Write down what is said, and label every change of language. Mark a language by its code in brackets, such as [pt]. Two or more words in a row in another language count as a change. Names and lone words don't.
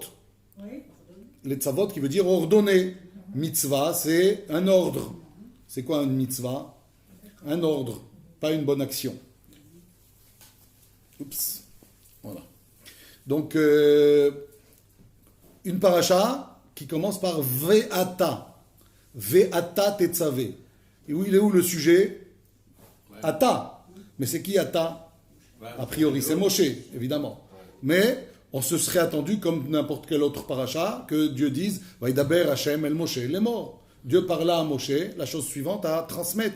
[fr] Les tzavot qui veut dire ordonner. Mitzvah, c'est un ordre. C'est quoi un mitzvah? Un ordre, pas une bonne action. Oups. Voilà. Donc, une paracha qui commence par Ve'ata. [he] ואתה תצוה. [fr] Et où il est où le sujet? Ata. Mais c'est qui Ata? A priori, c'est Moshe, évidemment. Mais on se serait attendu, comme n'importe quel autre paracha, que Dieu dise « [he] וידבר השם אל משה [fr] » les morts. Dieu parla à Moshe, la chose suivante à transmettre.